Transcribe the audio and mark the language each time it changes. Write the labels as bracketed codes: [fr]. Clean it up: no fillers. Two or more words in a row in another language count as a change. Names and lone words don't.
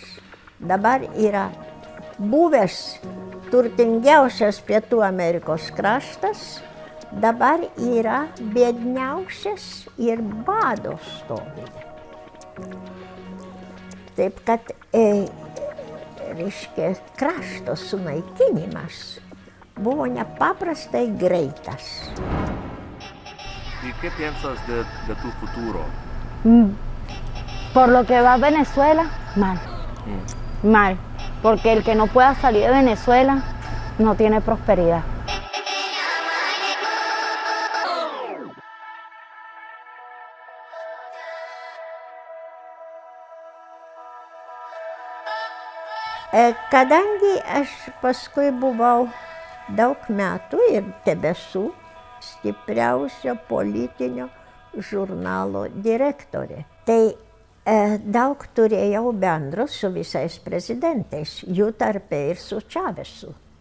[lt] Dabar yra buvęs turtingiausias Pietų Amerikos kraštas, dabar yra biedniausias ir bado stovi. Taip kad, reiškia, krašto sunaikinimas buvo nepaprastai greitas. [es] ¿Y qué piensas de tu futuro? Por lo que va a Venezuela, mal. Mal. Porque el que no pueda salir de Venezuela no tiene prosperidad. [lt] Kadangi aš paskui buvau daug metų ir tebesu stipriausio politinio žurnalo direktorė, tai daug turėjau bendro su visais prezidentais, jų tarpe ir su Čavesu.